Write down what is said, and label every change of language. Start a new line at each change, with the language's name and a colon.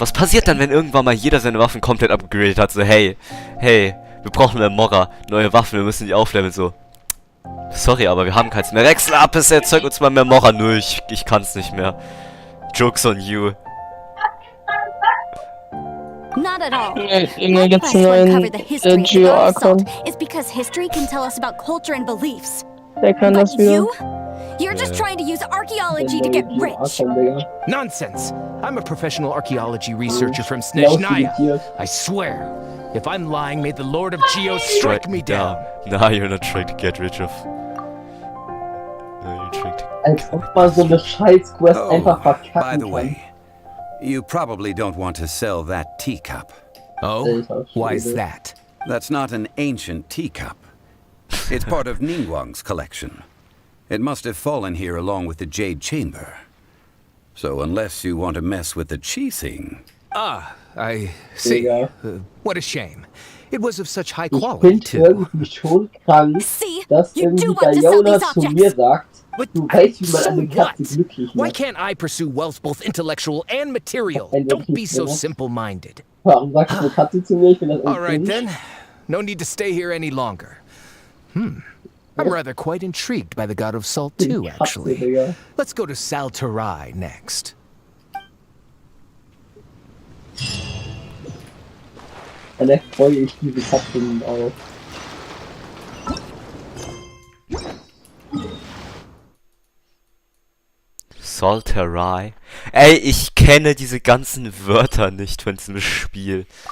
German: Was passiert dann, wenn irgendwann mal jeder seine Waffen komplett upgradet hat? So, hey, wir brauchen mehr Mora, neue Waffen, wir müssen die aufleveln, so. Sorry, aber wir haben keins mehr. Rex Lapis, erzeug uns mal mehr Mora. Nö, ich kann's nicht mehr.
English: Joke's on you. Not at all.
German: Immer gibt's einen neuen Geo-Archon.
English: Is because history can tell us about culture and beliefs.
German: Der kann das wieder.
English: You're just trying to use archaeology to get rich. Nonsense! I'm a professional archaeology researcher from Snezhnaya. I swear, if I'm lying, may the Lord of Geo strike me down. Nah, you're not trying to get rich of. No, you're trying to...
German: Als ob man so eine Scheiß-Quest einfach verkacken
English: by the way, you probably don't want to sell that teacup. Oh? Why is that? That's not an ancient teacup. It's part of Ningguang's collection. It must have fallen here along with the Jade Chamber. So unless you want to mess with the Qixing... Ah, I see. What a shame. It was of such high quality, too.
German: Ich finde irgendwie schon krank, dass irgendwie Diana zu mir sagt, du weißt, wie man eine Katze glücklich macht.
English: Why can't I pursue wealth both intellectual and material? Don't be so simple-minded.
German: Warum sagst du eine Katze zu mir? Ich finde das
English: Alright then. No need to stay here any longer. I'm rather quite intrigued by the God of Salt too, actually. Let's go to Saltarai next.
German: Dann freue ich diese Katzen auf.
English: Saltarai.
German: Ey, ich kenne diese ganzen Wörter nicht von diesem Spiel.